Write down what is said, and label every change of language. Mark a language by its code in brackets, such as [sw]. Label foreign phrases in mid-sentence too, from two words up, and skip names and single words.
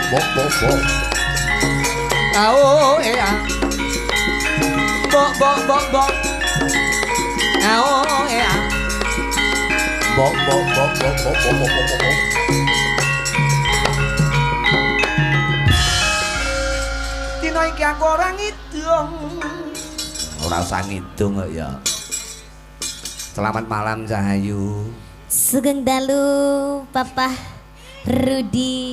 [jv] Bok bok bok. Oh ya. Bok bok bok bok. Oh ya. Bok bok bok bok bok bok bok bok. Dino iki aku ora ngidung. Ora usah ngidung kok ya. [id] Selamat malam [jv] Cahayu. Sugeng dalu Papa Rudi.